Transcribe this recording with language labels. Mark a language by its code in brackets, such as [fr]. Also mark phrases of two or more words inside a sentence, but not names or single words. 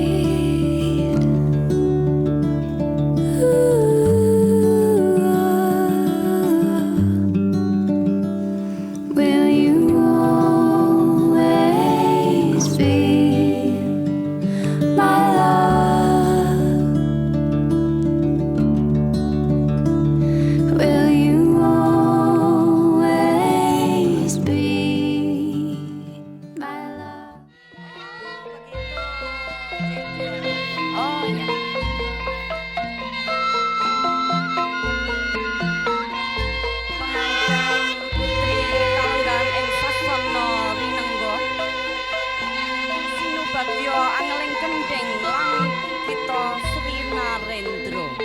[en] Will you always be my love? Will you always be my love? Oh ya. [jv] Pengantin putri kalenggahan ing sasana winengga sinubagya angeling gendeng lan kita Sri Narendra.